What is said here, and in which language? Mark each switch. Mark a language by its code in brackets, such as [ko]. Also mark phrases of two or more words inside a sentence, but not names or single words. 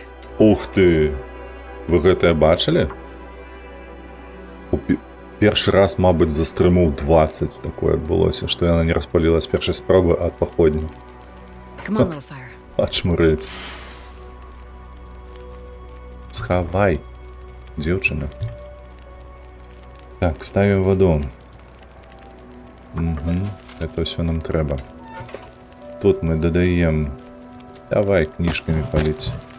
[be] Ух ты! Вы гэтае бачылі? Першы раз, мабыць, за стрыму 20 такое адбылося, што яна не распаліла з першай спробы ад паходні. [en] Come on, little fire. [be] Ачмурыць. Схавай, дзеўчына. Так, ставім ваду. Угу, это ўсё нам трэба. Тут мы дадаем... Давай кніжкамі паліць.